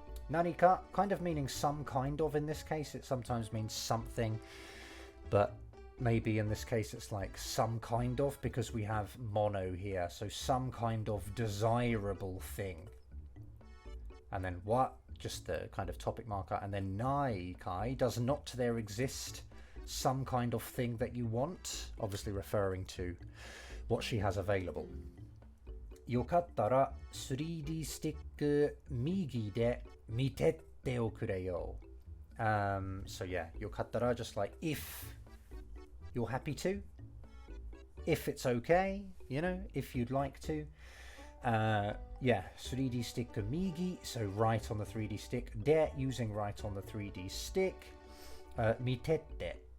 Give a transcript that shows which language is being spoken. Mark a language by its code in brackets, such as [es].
[en] Nanika, kind of meaning some kind of. In this case it sometimes means something, but maybe in this case it's like some kind of, because we have mono here, so some kind of desirable thing. And then what, just the kind of topic marker, and then nai kai, does not there exist some kind of thing that you want, obviously referring to what she has available. [ja] Yokattara 3D スティック右で見てっておくれよ. [en] So yeah, yokattara, just like if you're happy to, if it's okay, you know, if you'd like to. Yeah, 3D stick migi, so right on the 3D stick. De, using right on the 3D stick. Mitette.